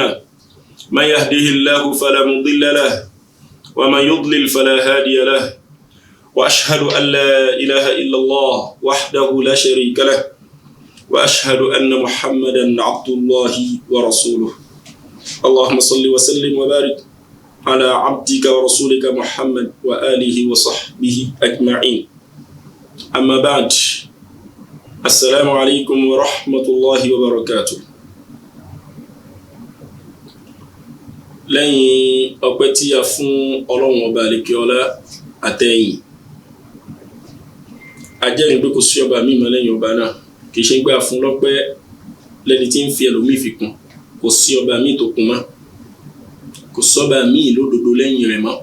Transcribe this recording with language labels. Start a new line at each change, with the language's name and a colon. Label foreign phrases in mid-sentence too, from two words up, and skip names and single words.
Arabic: من يهده الله فلا مضل له ومن يضلل فلا هادي له وأشهد أن لا إله إلا الله وحده لا شريك له وأشهد أن محمدا عبد الله ورسوله. اللهم صل وسلم وبارك على عبدك ورسولك محمد وآله وصحبه أجمعين. أما بعد، السلام عليكم ورحمة الله وبركاته.
Yoruba: lẹ́yìn ọpẹ́ tí a fún Ọlọ́run ọba àlékè ọlá àtẹ̀yìn, ajẹ́rìí pé kò sí ọba mímọ́ lẹ́yìn ọba náà, kì í ṣe gbà fún lọ́pẹ́ lẹ́ni tí ń fi ẹlòmíì fi kún, kò sí ọba míì tó kún mọ́, kò sọ́ba míì lódodo lẹ́yìn rẹ̀ mọ́.